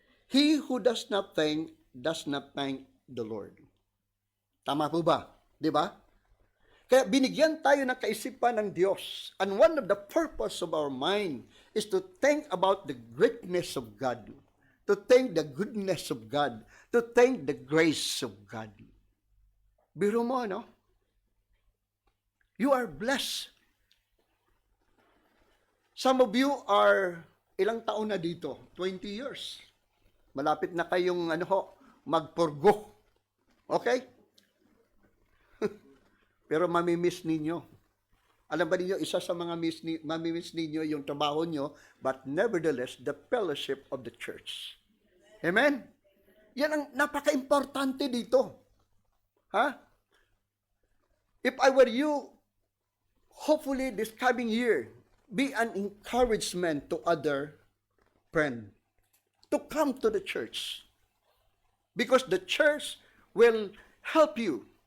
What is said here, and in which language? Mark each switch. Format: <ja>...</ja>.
<en>He who does not thank the Lord.</en> <tl>Tama po ba? Di ba? Kaya binigyan tayo ng kaisipan ng Diyos.</tl> <en>And one of the purpose of our mind is to think about the greatness of God, to think the goodness of God, to think the grace of God.</en> <tl>Biro mo,</tl> <en>no? You are blessed. Some of you are</en> <tl>ilang taon na dito?</tl> <en>20 years.</en> <tl>Malapit na kayong magpurgo. Okay? Pero mamimiss ninyo. Alam ba ninyo, isa sa mga mamimiss ninyo yung trabaho nyo,</tl> <en>but nevertheless, the fellowship of the church.</en> <tl>Amen? Yan ang napaka-importante dito. Ha?</tl> <en>If I were you, hopefully this coming year, be an encouragement to other friends to come to the church. Because the church will help you.</en>